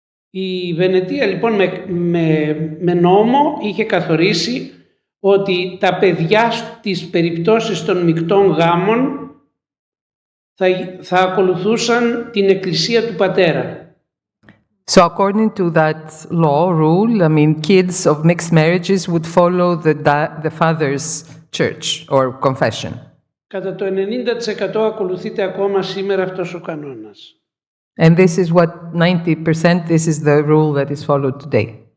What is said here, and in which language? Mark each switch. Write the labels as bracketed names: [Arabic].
[Greek] Η Βενετία λοιπόν με νόμο είχε καθορίσει ότι τα παιδιά στις περιπτώσεις των μεικτών γάμων θα ακολουθούσαν την εκκλησία του πατέρα. [English] So according to that rule, I mean, kids of mixed marriages would follow the father's church or confession. [Greek] Κατά το 90% ακολουθείται ακόμα σήμερα αυτός ο κανόνας. [English] And this is what 90%, this is the rule that is followed today.